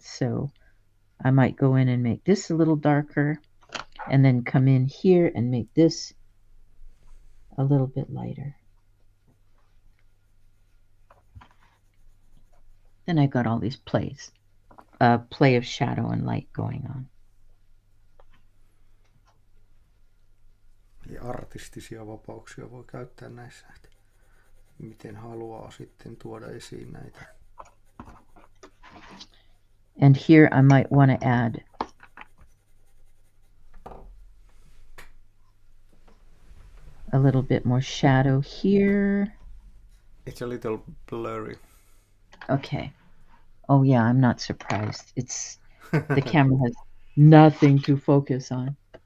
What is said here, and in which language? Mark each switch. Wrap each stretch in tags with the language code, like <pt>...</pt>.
<en>So I might go in and make this a little darker and then come in here and make this a little bit lighter. Then I got all these plays, play of shadow and light going on.</en> <fi>Eli artistisia vapauksia voi käyttää näissä, että miten haluaa sitten tuoda esiin näitä.</fi> <en>And here I might want to add a little bit more shadow here. It's a little blurry. Okay. Oh yeah, I'm not surprised. It's the camera has nothing to focus on.</en>